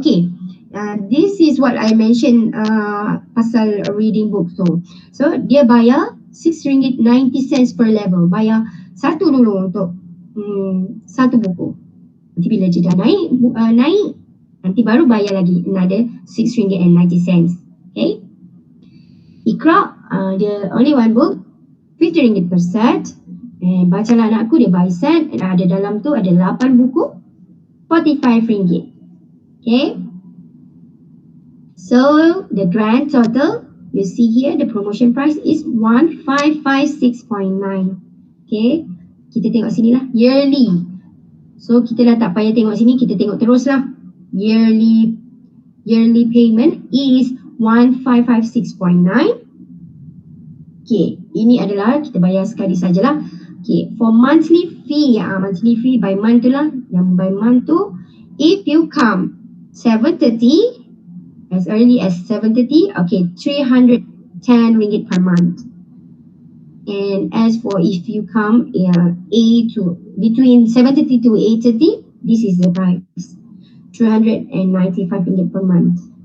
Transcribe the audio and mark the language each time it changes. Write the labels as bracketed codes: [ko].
[en] Okay, this is what I mentioned pasal reading book tu. [ms] So dia bayar 6 ringgit 90 cents per level. Bayar satu dulu untuk satu buku. Nanti bila je dah naik, nanti baru bayar lagi [en] another 6 ringgit and 90 cents. Okay, Iqra, dia only one book, 50 ringgit per set. [ms] And bacalah anakku, dia buy set, and ada dalam tu ada 8 buku, 45 ringgit. [en] Okay, so the grand total you see here, the promotion price is 1556.9. [ms] Okay, kita tengok sini lah, yearly. So kita dah tak payah tengok sini, kita tengok terus lah. [en] Yearly payment is 1556.9. [ms] Okay, ini adalah kita bayar sekali sajalah. [en] Okay, for monthly fee, monthly fee by month tu lah. Yang by month tu, if you come 7:30, as early as 7:30, okay, 310 ringgit per month. And as for if you come between 7:30 to 8:30, this is the price, 395 ringgit per month.